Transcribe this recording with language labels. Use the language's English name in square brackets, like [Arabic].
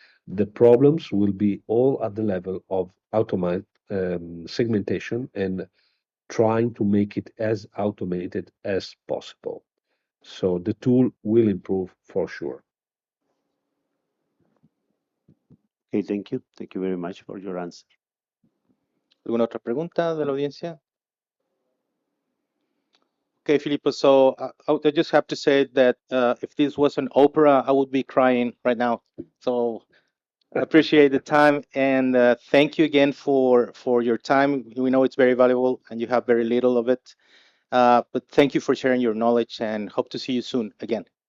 [English] The problems will be all at the level of automated segmentation and trying to make it as automated as possible. So the tool will improve for sure. Okay, thank you. Thank you very much for your answer. [Spanish] ¿Alguna otra pregunta de la audiencia? [English] Okay, Filippo, so I just have to say that if this was an opera, I would be crying right now. So I appreciate the time, and thank you again for your time. We know it's very valuable, and you have very little of it. But thank you for sharing your knowledge, and hope to see you soon again.